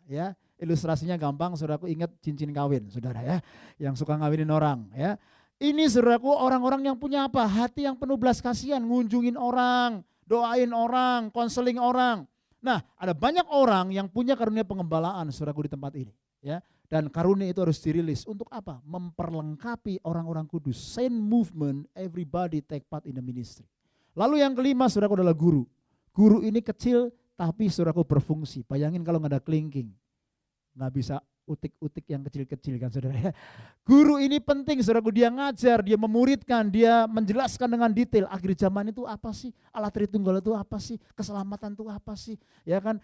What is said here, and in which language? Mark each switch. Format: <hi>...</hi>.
<id>Ya, ilustrasinya gampang, saudaraku, ingat cincin kawin, saudara ya, yang suka ngawinin orang. Ya, ini saudaraku orang-orang yang punya apa? Hati yang penuh belas kasihan, ngunjungin orang, doain orang, konseling orang. Nah, ada banyak orang yang punya karunia pengembalaan, saudaraku, di tempat ini. Ya. Dan karunia itu harus dirilis untuk apa? Memperlengkapi orang-orang kudus.</id> <en>Saint movement, everybody take part in the ministry.</en> <id>Lalu yang kelima, saudaraku, adalah guru. Guru ini kecil tapi saudaraku berfungsi. Bayangin kalau nggak ada kelingking, nggak bisa utik-utik yang kecil-kecil kan, saudara ya. Guru ini penting, saudaraku, dia ngajar, dia memuridkan, dia menjelaskan dengan detail. Akhir zaman itu apa sih? Allah Tritunggal itu apa sih? Keselamatan itu apa sih? Ya kan?</id>